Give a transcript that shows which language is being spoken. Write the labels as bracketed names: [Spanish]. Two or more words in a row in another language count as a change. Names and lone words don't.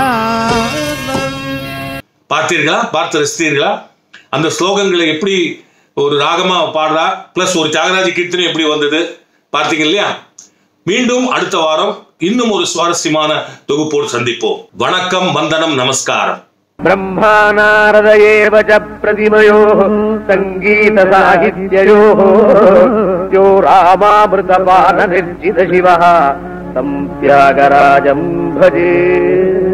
[Tamil] பார்த்தீர்களா? பார்த்து ரசித்தீர்களா? அந்த ஸ்லோகங்களை எப்படி ஒரு ராகமா பாடுறா, பிளஸ் ஒரு தியாகராஜ கீர்த்தனை எப்படி வந்தது பார்த்தீங்க இல்லையா? மீண்டும் அடுத்த வாரம் இன்னும் ஒரு சுவாரஸ்யமான தொகுப்போடு சந்திப்போம். வணக்கம், வந்தனம், நமஸ்காரம். [Sanskrit] ब्रह्मा नारद एव च प्रतिमयोः सङ्गीत साहित्ययोः यो रामामृतपान निर्जित शिवः तं त्यागराजं भजे.